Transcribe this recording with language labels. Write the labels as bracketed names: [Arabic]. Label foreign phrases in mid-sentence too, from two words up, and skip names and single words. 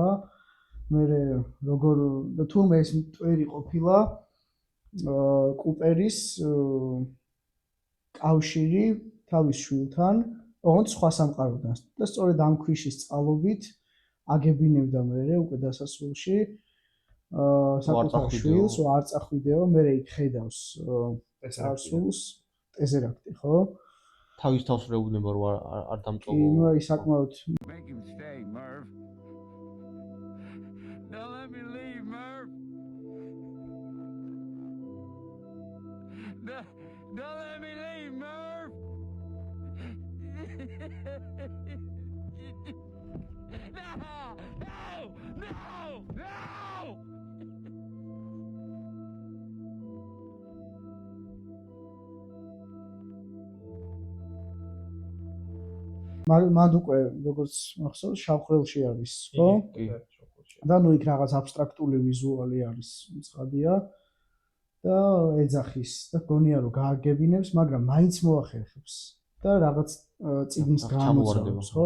[Georgian] მე როგორ თუმცა ეს მტვერი ყოფილა კუპერის კავშირი თავის შვილთან, ოღონდ სხვა სამყაროდან და სწორედ ამ ქვიშის წყალობით აგებინებდა მე უკვე დასასრულში საკუთარ შვილს, არ წახვიდეო, მე იქ ხედავს წარსულს, ტეზერაქტი, ხო? თავის თავს რეუბნება რომ არ დამწოვო. კი, ნუ აი sakmaut. [English] Make him stay, Merv. Don't let me leave, Merv. Don't let me leave, Merv. No! [Georgian] მან უკვე როგორც მახსოვს შავხრელში არის, ხო? კი. და ნუ იქ რაღაც აბსტრაქტული ვიზუალი არის, ცხადია და ეძახის და გონია რომ გააგებინებს, მაგრამ მაინც მოახერხებს და რაღაც წიგნს გამოძრაობს, ხო?